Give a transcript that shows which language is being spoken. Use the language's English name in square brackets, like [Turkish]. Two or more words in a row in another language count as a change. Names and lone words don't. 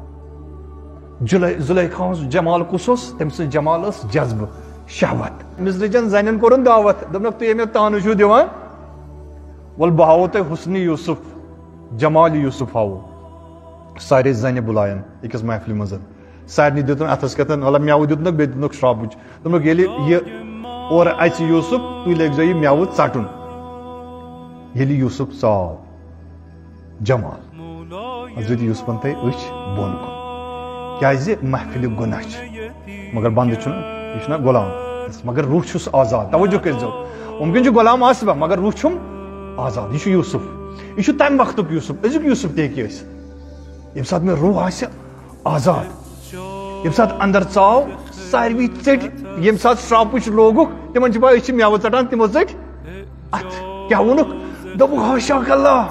[Kashmiri] زلیخا جمال کس تم سن جمال جذب شہوت مصرچن زنن کورن دعوت دپنک تھی مے تانہ چھو دیوان ول بہ ہاو تہ حسن یوسف جمال یوسف ہاو سارے زنہ بلائن اکس محفل مز سارے دتن اتھس کتن مطلب میو دتنک بی دتنک شرابچ دپنک ییٚلہِ یہ اور اچ یوسف تھی لگزو یہ میو ژٹن ییٚلہِ یوسف ژاو جمال حضرت یوسفن تھے اچھ بون کن کیازِ محفل گناہ مگر بند یہ غلام مگر روح چھس آزاد توجہ کرزو ممکن غلام آسبا مگر روح چھم آزاد یہ یوسف یہ تمہ وقت یوسف ازیک یوسف تہ ہیٚکہِ ٲسِتھ یم سات میں روح آسہِ آزاد یم سات اندر ژاو ساروی ژٹ یم سات شراپچ لوگُکھ تمن پاے أسۍ چھِ میوٕ ژٹان تمو ژٹ اتھ کیا وونُکھ دوٚپُکھ [Arabic] حاشاک اللہ